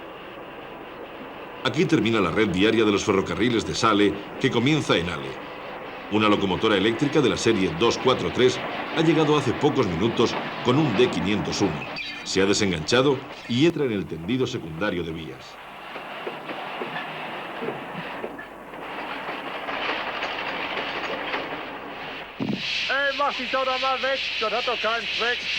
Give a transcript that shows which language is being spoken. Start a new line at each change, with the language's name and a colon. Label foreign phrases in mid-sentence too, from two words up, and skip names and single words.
Spanish: Aquí termina la red diaria de los ferrocarriles de Saale, que comienza en Halle. Una locomotora eléctrica de la serie 243 ha llegado hace pocos minutos con un D501. Se ha desenganchado y entra en el tendido secundario de vías.
German: Mach dich doch mal weg, das hat doch keinen Zweck.